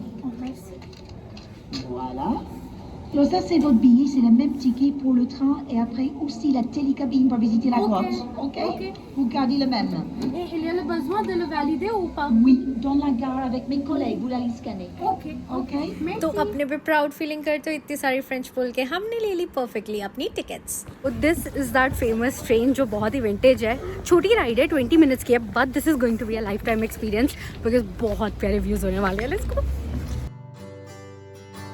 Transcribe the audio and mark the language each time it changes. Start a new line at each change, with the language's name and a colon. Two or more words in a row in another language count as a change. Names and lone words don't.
French: Oh, merci. Voilà. Alors ça, c'est votre billet, c'est le même ticket pour le train et après aussi la télécabine pour visiter la Ok. grotte. Ok. Ok. Vous gardez le même. Et il y a le besoin de le valider ou pas? Oui, dans la gare avec mes collègues, vous l'allez scanner. Ok. Ok. Merci.
Hindi: तो अपने पे
English: proud feeling
Hindi: करते हो इतनी सारी फ्रेंच बोल के, हमने ले ली परफेक्टली अपनी टिकट्स।
English: This is that famous train
Hindi: जो बहुत ही विंटेज है। छोटी राइड है, 20 मिनट्स की है,
English: but this is going to be a lifetime experience because
Hindi: बहुत प्यारे व्यूज होने वाले हैं।
English: Let's go.